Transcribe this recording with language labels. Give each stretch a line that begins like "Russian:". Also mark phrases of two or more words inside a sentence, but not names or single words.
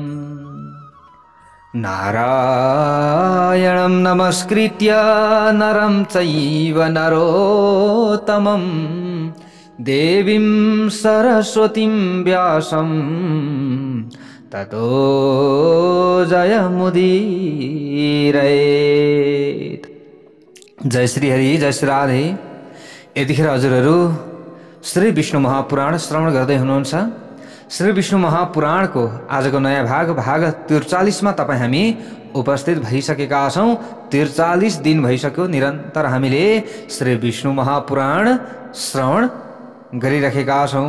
Sanskrit: नारायणं नमस्कृत्य नरं चैव नरोत्तमं देवीं सरस्वतीं व्यासं ततो जयमुदीरयेत्।
Nepali: जय श्री हरि, जय श्री राधे। यतिखेर हजुरहरू श्री विष्णु महापुराण श्रवण गर्दै हुनुहुन्छ। श्री विष्णु महापुराणको आजको नयाँ भाग 43 मा तपाईँ हामी उपस्थित भइसकेका छौँ। 43 दिन भइसक्यो निरन्तर हामीले श्री विष्णु महापुराण श्रवण गरिरहेका छौँ।